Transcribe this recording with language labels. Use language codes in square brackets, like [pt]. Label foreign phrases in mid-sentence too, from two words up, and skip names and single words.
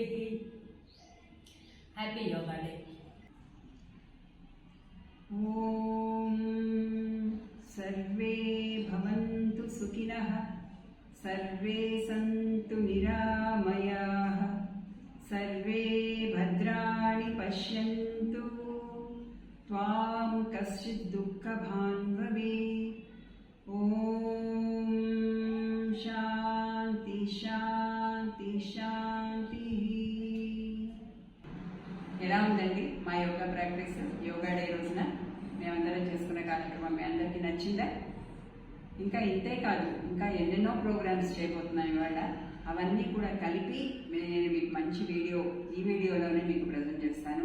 [en] Happy Yoga Day. [sa] ఓం సర్వే భవంతు సుఖినః, సర్వే సంతు నిరామయాః, సర్వే భద్రాణి पश्यन्तु त्वां कश्चित् दुःखभान् भवेत्। ॐ शान्ति शान्ति शान्तिः। [te] ఎలా ఉందండి మా [en] yoga practice? Yoga Day [te] రోజున మేమందరం చేసుకున్న కార్యక్రమం మీ అందరికీ నచ్చిందా? ఇంకా ఇంతే కాదు, ఇంకా ఎన్నెన్నో ప్రోగ్రామ్స్ చేయబోతున్నాం ఇవాళ. అవన్నీ కూడా కలిపి నేను మీకు మంచి ఈ వీడియోలోనే మీకు ప్రజెంట్ చేస్తాను.